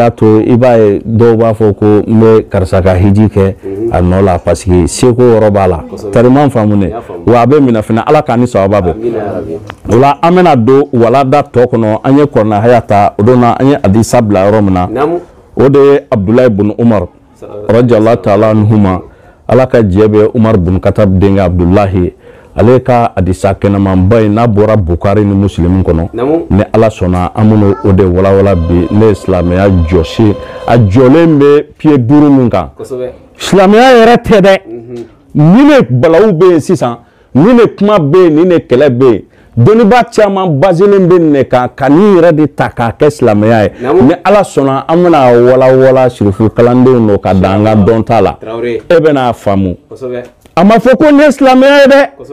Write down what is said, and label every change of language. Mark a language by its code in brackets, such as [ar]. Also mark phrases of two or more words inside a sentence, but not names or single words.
[bm] y'a to I b'a ye dɔw b'a fɔ ko n bɛ karisa ka hiji kɛ a nɔ la parce que seko yɔrɔ b'a la tariman faamu ne wa a bɛ minɛ fana ala k'a ni sababa bɛ o la an bɛna don walada tɔ kɔnɔ an ye kɔrɔna haya ta o don na an ye hadisa bila yɔrɔ min na o de ye Abdulahi ibn Umar [ar] رضي الله تعالى عنهما [bm] ala ka jɛ bɛ Umar ibn Khattab denkɛ Abdulahi ale ka hadisa kɛnɛmanba in n'a bɔra Bukari ni Muslim kɔnɔ ni ala sɔnna an bɛna o de walawala bi ne ye silamɛya jɔsi a jɔlen bɛ pied 5 min kan silamɛya yɛrɛ tɛ dɛ ni ne balawu bɛ yen sisan ni ne kuma bɛ yen ni ne kɛlɛ bɛ yen dɔnnibaa caman baselen bɛ nin kan ka nin yɛrɛ de ta k'a kɛ silamɛya ye ni ala sɔnna an bɛna walawala sirifu kalandenw n'o ka dan an ka dɔn ta la e bɛna faamu a ma fɔ ko nin ye silamɛya ye dɛ